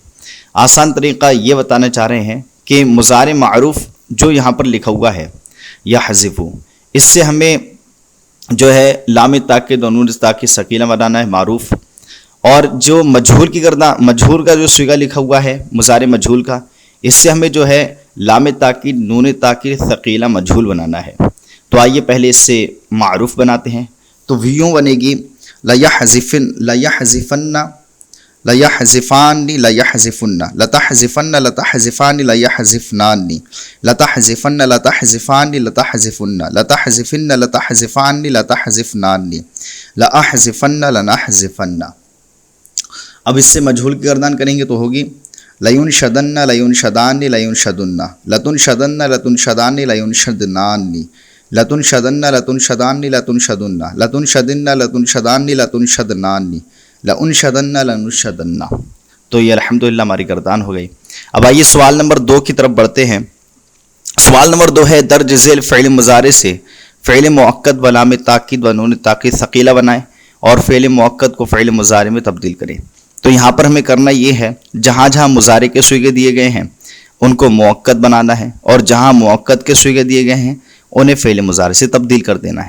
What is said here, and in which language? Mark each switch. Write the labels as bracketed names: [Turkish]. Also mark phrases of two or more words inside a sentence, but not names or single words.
[Urdu] آسان طریقہ یہ بتانا چاہ رہے ہیں کہ مضارع معروف جو یہاں پر لکھا ہوا ہے یحذف، اس سے ہمیں جو ہے لام تاکید و نون تاکید ثقیلہ بنانا ہے معروف، اور جو مجہول کی گردان، مجہول کا جو صیغہ لکھا ہوا ہے مضارع مجہول کا، اس سے ہمیں جو ہے لام تاکید نون تاکید ثقیلہ مجہول بنانا ہے۔ تو آئیے پہلے اس سے معروف بناتے ہیں۔ تو یوں بنے گی [Arabic] لیحذفن، لیحذفن، لیحذفان، لیحذفن، لتحذفن، لتحذفان، لیحذفنان، لتحذفن، لتحذفان، لتحذفن، لتحذفن، لتحذفان، لتحذفنان، لاحذفن، لنحذفن۔ [Urdu] اب اس سے مجہول کی گردان کریں گے تو ہوگی [Arabic] لینشدن، لینشدان، لینشدن، لتنشدن، لتنشدان، لینشدنان، لتنشدن، لتنشدان، لتنشدن، لتنشدن، لتنشدان، لتنشدنان، لانشدن، لنشدن۔ [Urdu] تو یہ الحمدللہ ہماری گردان ہو گئی۔ اب آئیے سوال نمبر 2 کی طرف بڑھتے ہیں۔ سوال نمبر 2 ہے درج ذیل فعل مضارع سے فعل مؤکد بعلامت تاکید و نون تاکید ثقیلہ بنائیں اور فعل مؤکد کو فعل مضارع میں تبدیل کریں۔ تو یہاں پر ہمیں کرنا یہ ہے، جہاں جہاں مضارع کے صیغے دیے گئے ہیں ان کو مؤکد بنانا ہے، اور جہاں مؤکد کے صیغے دیے گئے ہیں انہیں فعل مضارع سے تبدیل کر دینا ہے۔